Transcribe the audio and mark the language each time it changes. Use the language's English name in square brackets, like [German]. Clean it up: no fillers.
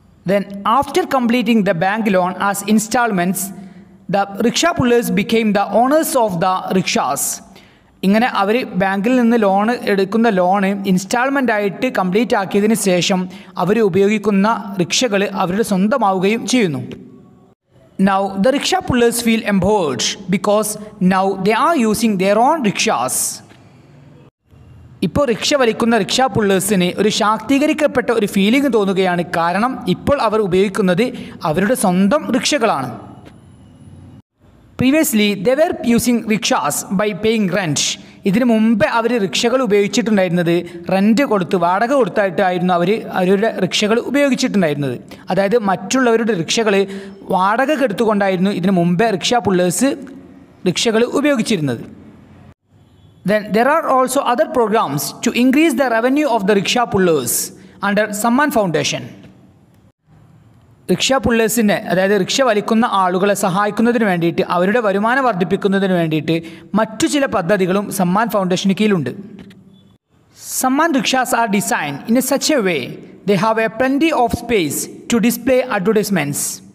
[English] Then after completing the bank loan as installments the rickshaw pullers became the owners of the rickshaws. [Malayalam] ഇങ്ങനെ അവർ ബാങ്കിൽ നിന്ന് loan എടുക്കുന്ന loan instalment ആയിട്ട് complete ആക്കിയതിന് ശേഷം അവർ ഉപയോഗിക്കുന്ന റിക്ഷകൾ അവരുടെ സ്വന്തമാവുകയും ചെയ്യുന്നു. [English] Now the rickshaw pullers feel empowered because now they are using their own rickshaws. [Malayalam] ഇപ്പോൾ റിക്ഷ വലിക്കുന്ന റിക്ഷാ പുള്ളേഴ്സിന് ഒരു ശാക്തീകരിക്കപ്പെട്ട ഒരു ഫീലിംഗ് തോന്നുകയാണ്. കാരണം ഇപ്പോൾ അവർ ഉപയോഗിക്കുന്നത് അവരുടെ സ്വന്തം റിക്ഷകളാണ്. [English] Previously they were using rickshaws by paying rent. [Malayalam] ഇതിനു മുമ്പേ അവർ റിക്ഷകൾ ഉപയോഗിച്ചിട്ടുണ്ടായിരുന്നത് റെൻറ്റ് കൊടുത്ത്, വാടക കൊടുത്തായിട്ടായിരുന്നു അവരുടെ റിക്ഷകൾ ഉപയോഗിച്ചിട്ടുണ്ടായിരുന്നത്. അതായത് മറ്റുള്ളവരുടെ റിക്ഷകൾ വാടക എടുത്തുകൊണ്ടായിരുന്നു ഇതിനു മുമ്പേ റിക്ഷാ പുള്ളേഴ്സ് റിക്ഷകൾ ഉപയോഗിച്ചിരുന്നത്. [English] Then there are also other programs to increase the revenue of the rickshaw pullers under Samman Foundation. [Malayalam] Rickshaw പുള്ളേഴ്സിനെ, അതായത് റിക്ഷ വലിക്കുന്ന ആളുകളെ സഹായിക്കുന്നതിന് വേണ്ടിയിട്ട്, അവരുടെ വരുമാനം വർദ്ധിപ്പിക്കുന്നതിന് വേണ്ടിയിട്ട് മറ്റു ചില പദ്ധതികളും Samman ഫൗണ്ടേഷന് കീഴിലുണ്ട്. [English] Samman rickshaws are design in a such a way they have a plenty of space to display advertisements.